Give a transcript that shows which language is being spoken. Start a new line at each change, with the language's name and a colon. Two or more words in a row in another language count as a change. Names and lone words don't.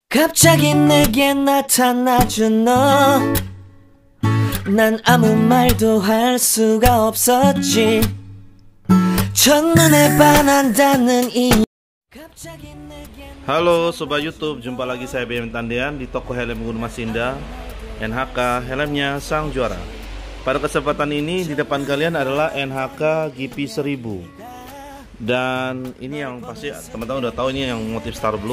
Korean: 갑자기 내게 나타나준 너, 난 아무 말도 할 수가 없었지. 첫눈에 반한다는 이.
Indonesian: Halo Sobat YouTube, jumpa lagi saya BM Tandian di toko helm Gunung Mas Indah. NHK helmnya sang juara. Pada kesempatan ini di depan kalian adalah NHK GP 1000. Dan ini yang pasti teman-teman udah tahu, ini yang motif Star Blue.